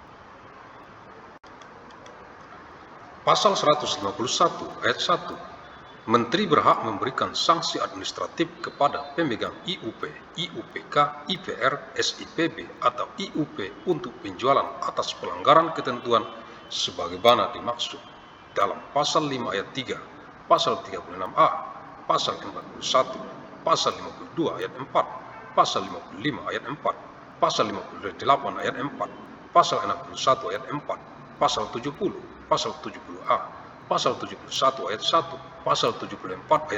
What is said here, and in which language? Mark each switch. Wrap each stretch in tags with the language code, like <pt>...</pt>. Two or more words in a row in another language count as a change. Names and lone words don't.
<id>Pasal 151 ayat 1, Menteri berhak memberikan sanksi administratif kepada pemegang IUP, IUPK, IPR, SIPB, atau IUP untuk penjualan atas pelanggaran ketentuan sebagaimana dimaksud dalam Pasal 5 Ayat 3, Pasal 36A, Pasal 41, Pasal 52 Ayat 4, Pasal 55 Ayat 4, Pasal 58 Ayat 4, Pasal 61 Ayat 4, Pasal 70, Pasal 70A, Pasal 71 Ayat 1, Pasal 74</id>